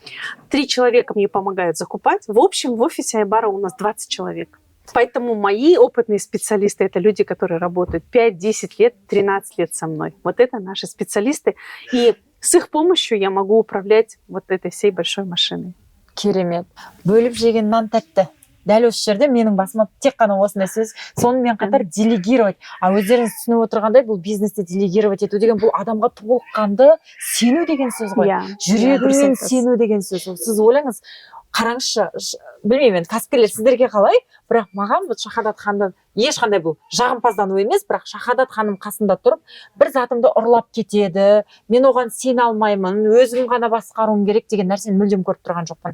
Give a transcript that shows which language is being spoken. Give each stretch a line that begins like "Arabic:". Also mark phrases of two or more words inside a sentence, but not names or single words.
Russian: 3 человека мне помогают закупать. В общем, в офисе айбара у нас 20 человек. Поэтому мои опытные специалисты – это люди, которые работают 5-10 лет, 13 лет со мной. Вот это наши специалисты. И с их помощью я могу управлять вот этой всей большой машиной.
Kazakh: Керемет. Бөліп жеген нан тәтті. Дәл осы жерде менің басыма тек қана осындай сөз, сонымен қатар делегировать. Өздеріңіз түсініп отырғандай, бұл бизнесті делегировать ету деген бұл адамға толыққанды сену деген сөз ғой. Жүрегіңмен сену деген сөз. Сіз ойлаңыз, қараңызшы, білмеймін, кәсіпкерлер сіздерге қалай, бірақ маған бұл Шахадат ханымды ешқандай бұл жағымпаздану емес, бірақ Шахадат ханым қасында тұрып, бір затымды ұрлап кетеді, мен оған сене алмаймын, өзім ғана басқаруым керек деген нәрсені мүлдем көріп тұрған жоқпын.